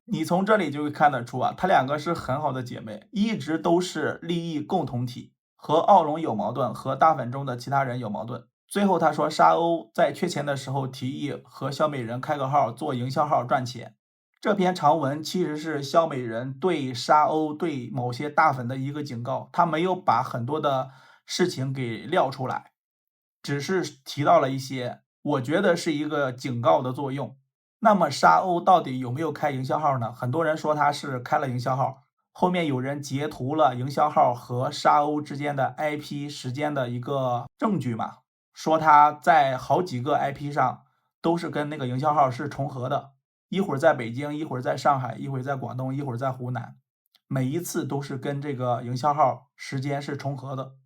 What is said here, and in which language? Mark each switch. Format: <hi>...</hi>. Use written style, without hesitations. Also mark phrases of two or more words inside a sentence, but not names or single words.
<zh>你從這裡就會看得出啊，他兩個是很好的姐妹，一直都是利益共同體。和奧龍有矛盾，和大粉中的其他人有矛盾。最後他說沙鷗在缺錢的時候提議和小美人開個號做營銷號賺錢。這篇長文其實是小美人對沙鷗對某些大粉的一個警告，他沒有把很多的事情給撂出來，只是提到了一些，我覺得是一個警告的作用。那麼沙鷗到底有沒有開營銷號呢？很多人說他是開了營銷號，後面有人截圖了營銷號和沙鷗之間的 IP 時間的一個證據嘛，說他在好幾個 IP 上都是跟那個營銷號是重合的，一會兒在北京，一會兒在上海，一會兒在廣東，一會兒在湖南，每一次都是跟這個營銷號時間是重合的。</zh>